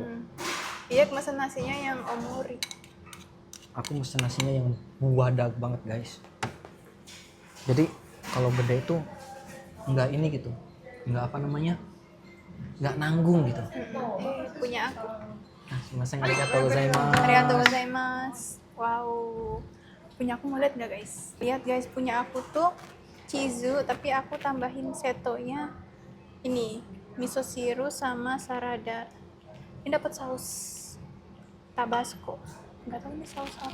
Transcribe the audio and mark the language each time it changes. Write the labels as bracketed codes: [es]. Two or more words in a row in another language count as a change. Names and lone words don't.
[id] Iya, mesen nasinya yang omuri. Aku mesen nasinya yang wadag banget guys. Jadi kalau gede itu nggak ini gitu, nggak apa namanya, nggak nanggung gitu. Punya aku. Nah, masang [ja] ありがとうございます. ありがとうございます. Wow. [id] Punya aku mau lihat nggak guys? Lihat guys, punya aku tuh chizu, tapi aku tambahin setonya ini [ja] 味噌汁 [id] sama sarada. Ini dapat saus tabasco. Nggak tahu ini saus apa.